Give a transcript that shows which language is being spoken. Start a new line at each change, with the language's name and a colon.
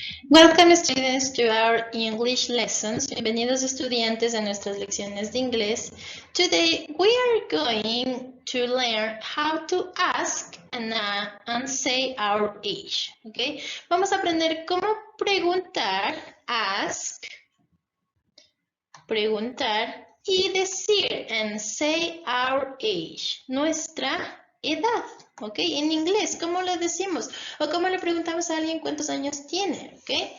English: Welcome students to our English lessons.
Spanish: Bienvenidos estudiantes a nuestras lecciones de inglés.
English: Today we are going to learn how to ask and say our age. Okay?
Spanish: Vamos a aprender cómo preguntar, ask, preguntar y decir
English: and say our age,
Spanish: nuestra edad, ¿ok? En inglés, ¿cómo lo decimos? O cómo le preguntamos a alguien cuántos años tiene, ¿ok?